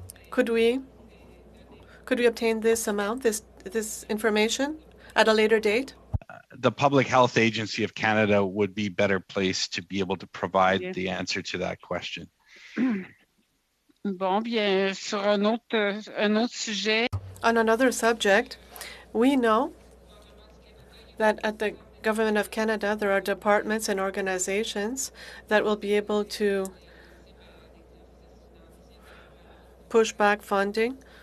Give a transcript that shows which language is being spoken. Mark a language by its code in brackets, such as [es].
[en] Could we obtain this amount, this information at a later date? The Public Health Agency of Canada would be better placed to be able to provide the answer to that question. [fr] Bon, bien, sur un autre sujet. [en] On another subject, we know that at the Government of Canada, there are departments and organizations that will be able to push back funding.